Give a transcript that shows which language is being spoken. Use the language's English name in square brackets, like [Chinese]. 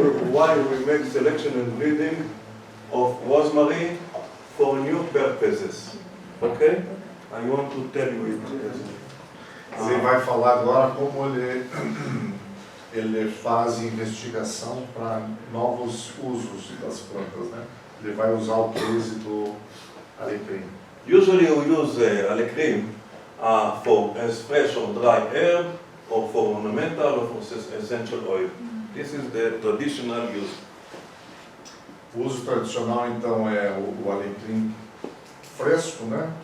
[English] Why we make selection and breeding of rosemary for new purposes? Okay? I want to tell you it. [Portuguese] Você vai falar agora como ele faz investigação para novos usos das plantas, né? Ele vai usar o case do alecrim. [English] Usually we use alecrim for as fresh or dry herb, or for ornamental, or for essential oil. This is the traditional use. [Portuguese] O uso tradicional então é o alecrim fresco, né?